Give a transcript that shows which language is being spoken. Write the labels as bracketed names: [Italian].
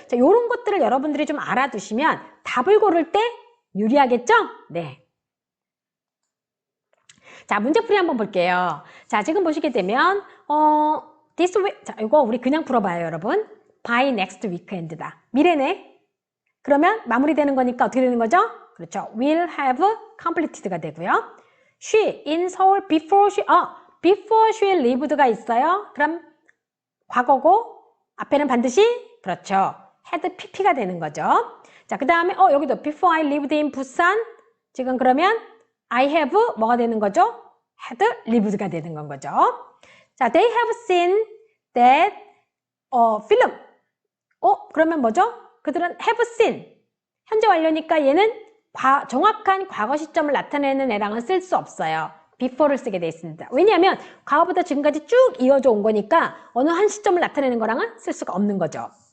[Korean] 자, 요런 것들을 여러분들이 좀 알아두시면 답을 고를 때 유리하겠죠? 네. 자, 문제풀이 한번 볼게요. 자, 지금 보시게 되면 this week, 자, 이거 우리 그냥 풀어봐요, 여러분. by next weekend다. 미래네. 그러면 마무리되는 거니까 어떻게 되는 거죠? 그렇죠. will have completed가 되고요. she in 서울 before she lived가 있어요. 그럼 과거고 앞에는 반드시 그렇죠. had pp가 되는 거죠. 자, 그 다음에 여기도 [English] before I lived in [Korean] 부산 지금 그러면 I have 뭐가 되는 거죠? had lived가 되는 건 거죠. [English] 자, they have seen that film. [Korean] 그러면 뭐죠? 그들은 have seen. 현재 완료니까 얘는 정확한 과거 시점을 나타내는 애랑은 쓸 수 없어요. before를 쓰게 돼 있습니다. 왜냐하면 과거부터 지금까지 쭉 이어져 온 거니까 어느 한 시점을 나타내는 거랑은 쓸 수가 없는 거죠.